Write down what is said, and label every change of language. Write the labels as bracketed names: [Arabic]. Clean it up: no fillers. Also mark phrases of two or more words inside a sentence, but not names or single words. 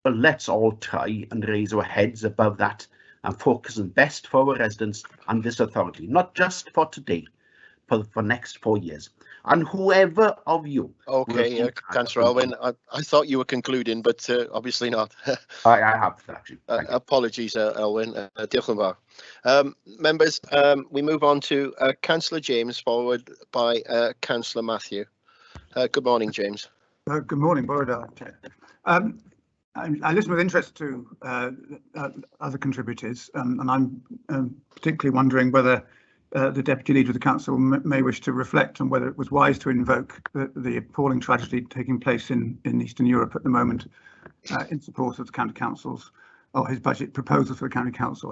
[English] But let's all try and raise our heads above that and focus on best for our residents and this authority, not just for today, for the next 4 years. And whoever of you... Okay, Councillor Elwyn, I thought you were concluding, but obviously not. I have, actually. Apologies, [Welsh] Elwyn. Diolch yn fawr. [English] Members, we move on to Councillor James, followed by Councillor Matthew. Good morning, James. Good morning, Borough Chair. I listened with interest to other contributors, and I'm particularly wondering whether the Deputy Leader of the Council may wish to reflect on whether it was wise to invoke the appalling tragedy taking place in Eastern Europe at the moment in support of the County Councils, or his budget proposals for the County Council.